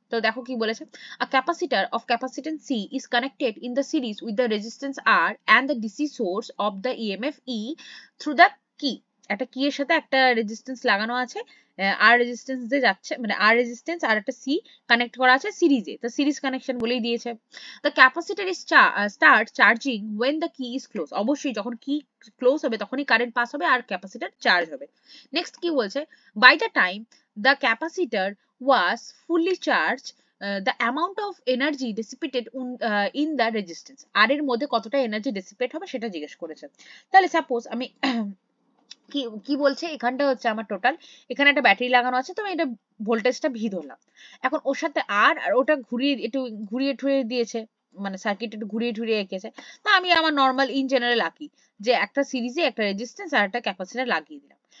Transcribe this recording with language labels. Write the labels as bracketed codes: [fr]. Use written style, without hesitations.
[bn] তো দেখো কি বলেছে, [en] A capacitor of capacitance C is connected in the series with the resistance R and the DC source of the EMF E through the key. [bn] একটা কি এর সাথে একটা রেজিস্ট্যান্স লাগানো আছে, আর রেজিস্ট্যান্স দিয়ে যাচ্ছে, মানে আর রেজিস্ট্যান্স আর একটা সি কানেক্ট করা আছে সিরিজে, তো সিরিজ কানেকশন বলেই দিয়েছে। [en] The capacitor is start charging when the key is closed. [bn] অবশ্যই যখন কি ক্লোজ হবে তখনই কারেন্ট পাস হবে আর ক্যাপাসিটর চার্জ হবে। [en] next কি বলছে, by the time the capacitor was fully charged, the amount of energy dissipated in the resistance, [bn] আর এর মধ্যে কতটা এনার্জি ডিসিপেট হবে সেটা জিজ্ঞেস করেছে। তাহলে সাপোজ আমি কি কি বলছে, এখানটা হচ্ছে আমার টোটাল, এখানে একটা ব্যাটারি লাগানো আছে, তো আমি এটা ভোল্টেজটা ভি ধরলাম। এখন ওর সাথে আর ওটা ঘুরিয়ে একটু ঘুরিয়ে ঠুরিয়ে দিয়েছে, মানে সার্কিট একটু ঘুরিয়ে ঠুরিয়ে এঁকেছে। তো আমি আমার নর্মাল ইন জেনারেল আঁকি, যে একটা সিরিজে একটা রেজিস্ট্যান্স আর একটা ক্যাপাসিটর লাগিয়ে দিলাম।